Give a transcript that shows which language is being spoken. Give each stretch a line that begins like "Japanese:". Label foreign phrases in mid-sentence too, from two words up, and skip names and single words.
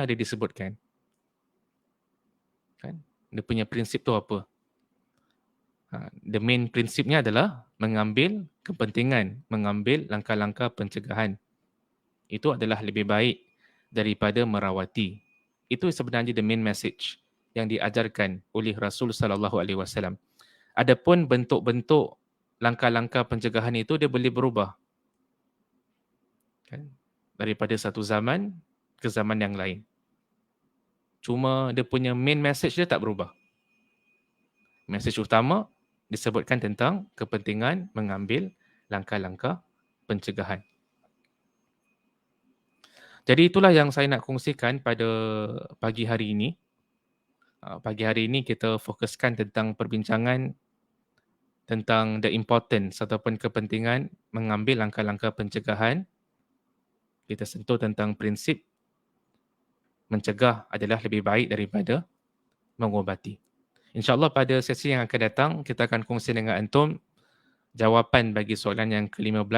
Malay: Tapi prinsipnya ada disebutkan. Kan? Dia punya prinsip tu apa?
English: The main
Malay: prinsipnya adalah mengambil kepentingan, mengambil langkah-langkah pencegahan. Itu adalah lebih baik daripada merawati. Itu sebenarnya
English: the main message
Malay: yang diajarkan oleh Rasul
Arabic: صلى الله عليه وسلم.
Malay: Adapun bentuk-bentuk langkah-langkah pencegahan itu dia boleh berubah. Kan? Daripada satu zaman ke zaman yang lain. Cuma dia punya
English: main message
Malay: dia tak berubah. Message utama disebutkan tentang kepentingan mengambil langkah-langkah pencegahan. Jadi itulah yang saya nak kongsikan pada pagi hari ini. Pagi hari ini kita fokuskan tentang perbincangan tentang
English: the importance
Malay: ataupun kepentingan mengambil langkah-langkah pencegahan. Kita sentuh tentang prinsip mencegah adalah lebih baik daripada mengubati. InsyaAllah pada sesi yang akan datang, kita akan kongsi dengan antum jawapan bagi soalan yang ke-15.